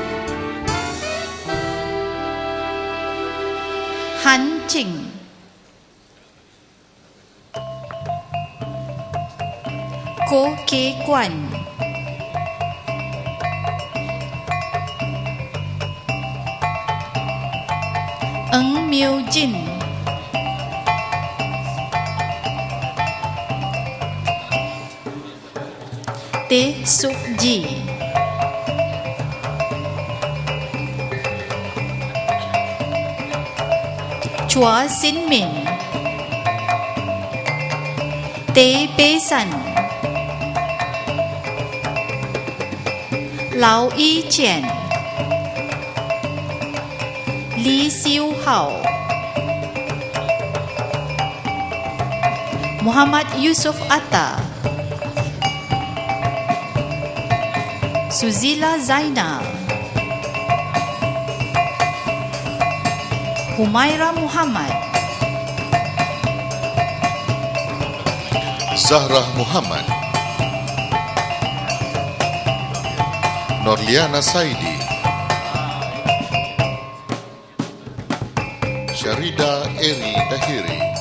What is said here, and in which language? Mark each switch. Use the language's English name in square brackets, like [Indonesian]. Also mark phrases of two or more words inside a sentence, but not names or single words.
[Malay] Han Ching, Ko Ke Kwan, Eng Miu Jin, Teh Suk Ji, Chua Sin Min, Teh Pe San, Lau Yi Qian, Li Siu Hao, Muhammad Yusuf Atta, Suzila Zainal, Humaira Muhammad, Zahrah Muhammad, Norliana Saidi, Syarida Eri Dahiri,